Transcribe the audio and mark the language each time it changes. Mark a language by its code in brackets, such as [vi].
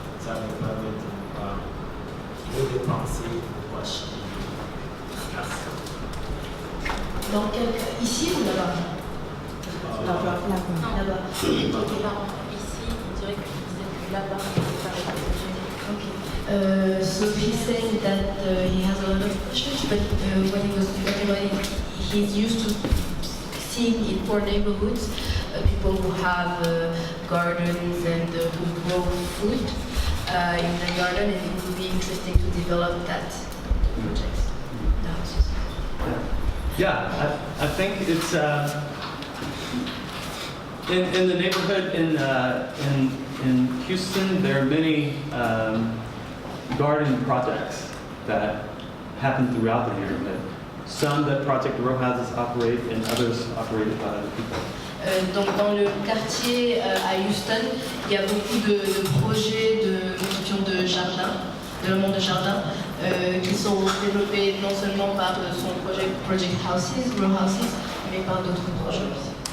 [fr] Ça nous permet de ne pas dépenser pour acheter. Merci. Dans quel cas? Ici ou là-bas? Là-bas. Là-bas. Ici, on dirait que tu disais que là-bas, on peut faire les projets. [en] Okay. So he's saying that he has a lot of church, but when he was talking, he's used to seeing in poor neighborhoods people who have gardens and who grow food in the garden, and it would be interesting to develop that project. The houses. Yeah, I think it's in the neighborhood in Houston. There are many garden projects that happen throughout the neighborhood. Some that Project Row Houses operate, and others operated by other people. [fr] Donc dans le quartier à Houston, il y a beaucoup de projets de construction de jardins, de développement de jardins, qui sont développés non seulement par son projet Project Houses, Row Houses, mais par d'autres projets aussi.